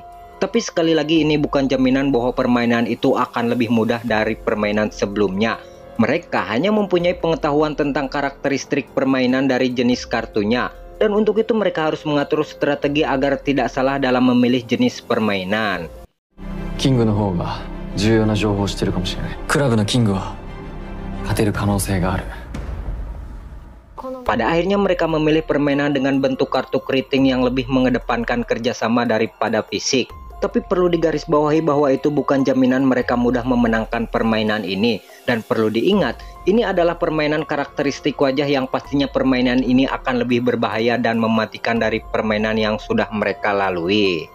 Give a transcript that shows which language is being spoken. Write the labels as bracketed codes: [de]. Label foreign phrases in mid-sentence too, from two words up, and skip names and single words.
[id] Tapi sekali lagi ini bukan jaminan bahwa permainan itu akan lebih mudah dari permainan sebelumnya. Mereka hanya mempunyai pengetahuan tentang karakteristik permainan dari jenis kartunya, dan untuk itu mereka harus mengatur strategi agar tidak salah dalam memilih jenis permainan. [ja] キングの方が重要な情報を知ってるかもしれない。クラブのキングは勝てる可能性がある。 [id] Pada akhirnya mereka memilih permainan dengan bentuk kartu keriting yang lebih mengedepankan kerjasama daripada fisik. Tapi perlu digarisbawahi bahwa itu bukan jaminan mereka mudah memenangkan permainan ini. Dan perlu diingat, ini adalah permainan karakteristik wajah yang pastinya permainan ini akan lebih berbahaya dan mematikan dari permainan yang sudah mereka lalui.